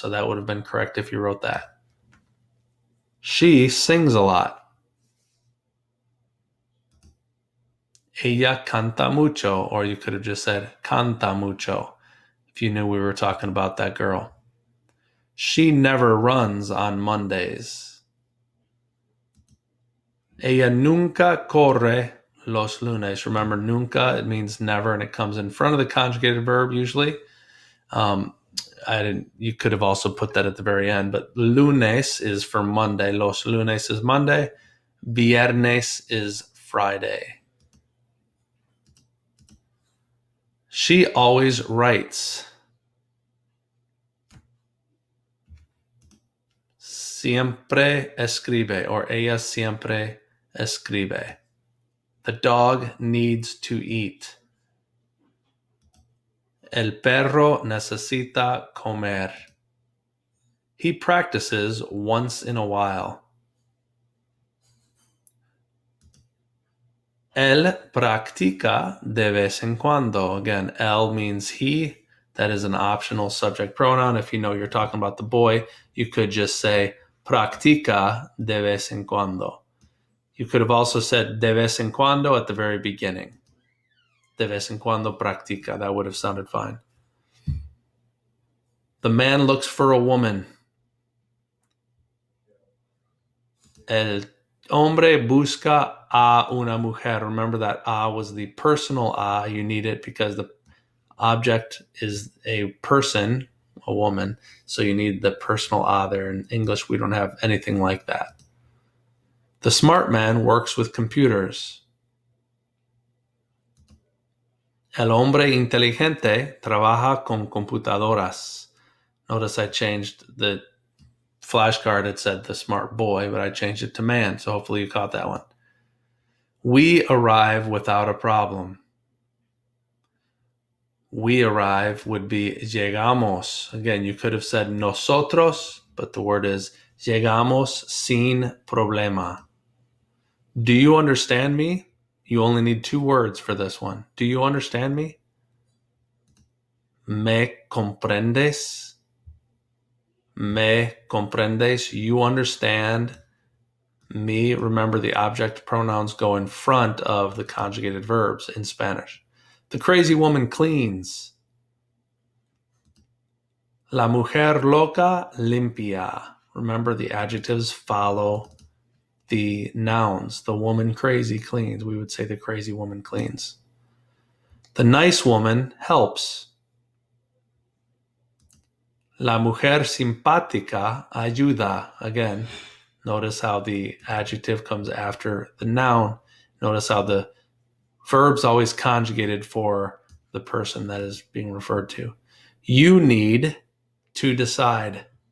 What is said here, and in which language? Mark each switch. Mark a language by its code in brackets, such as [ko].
[en] So that would have been correct if you wrote that. She sings a lot. [es] Ella canta mucho, [en] or you could have just said [es] canta mucho [en] if you knew we were talking about that girl. She never runs on Mondays. [es] Ella nunca corre los lunes. [en] Remember, nunca, it means never, and it comes in front of the conjugated verb usually. You could have also put that at the very end, but lunes is for Monday. Los lunes is Monday. Viernes is Friday. She always writes. [es] Siempre escribe, or ella siempre escribe. [en] The dog needs to eat. [es] El perro necesita comer. [en] He practices once in a while. [es] Él practica de vez en cuando. [en] Again, él means he. That is an optional subject pronoun. If you know you're talking about the boy, you could just say [es] practica de vez en cuando. [en] You could have also said [es] de vez en cuando [en] at the very beginning. [es] De vez en cuando practica. [en] That would have sounded fine. The man looks for a woman. [es] El hombre busca a una mujer. [en] Remember that a was the personal a. You need it because the Object is a person, a woman, so you need the personal a there. In English, we don't have anything like that. The smart man works with computers. [es] El hombre inteligente trabaja con computadoras. [en] Notice I changed the flashcard. It said the smart boy, but I changed it to man, so hopefully you caught that one. We arrive without a problem. We arrive would be llegamos. Again, you could have said nosotros, but the word is [es] llegamos sin problema. [en] Do you understand me? You only need 2 words for this one. Do you understand me? [es] Me comprendes? Me comprendes? [en] You understand me. Remember, the object pronouns go in front of the conjugated verbs in Spanish. The crazy woman cleans. [es] La mujer loca limpia. [en] Remember, the adjectives follow the nouns. The woman crazy cleans. We would say the crazy woman cleans. The nice woman helps. [es] La mujer simpática ayuda. [en] Again, notice how the adjective comes after the noun. Notice how the verb's always conjugated for the person that is being referred to. You need to decide.